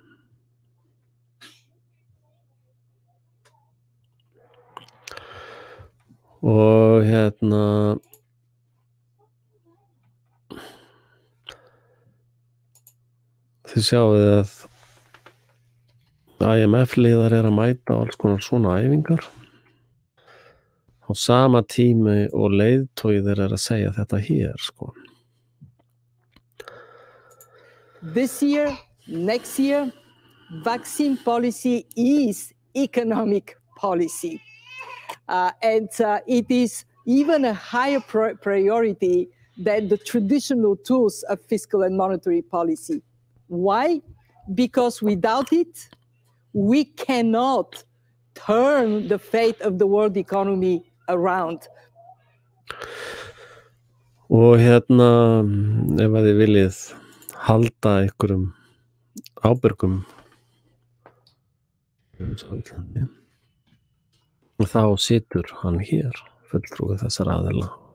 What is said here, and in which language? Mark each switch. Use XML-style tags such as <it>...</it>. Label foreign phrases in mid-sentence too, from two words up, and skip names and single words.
<is>Og þið sjáuð að IMF-liðar að mæta alls konar svona æfingar á sama tími og leiðtogi þeir að segja þetta hér sko.</is> <en>This year, next year, vaccine policy is economic policy. And it is even a higher priority than the traditional tools of fiscal and monetary policy. Why? Because without it, we cannot turn the fate of the world economy around.</en> <is>Og ef að þið viljið halda einhverjum ábyrgum og þá situr hann hér fulltrúi þessar aðila</is>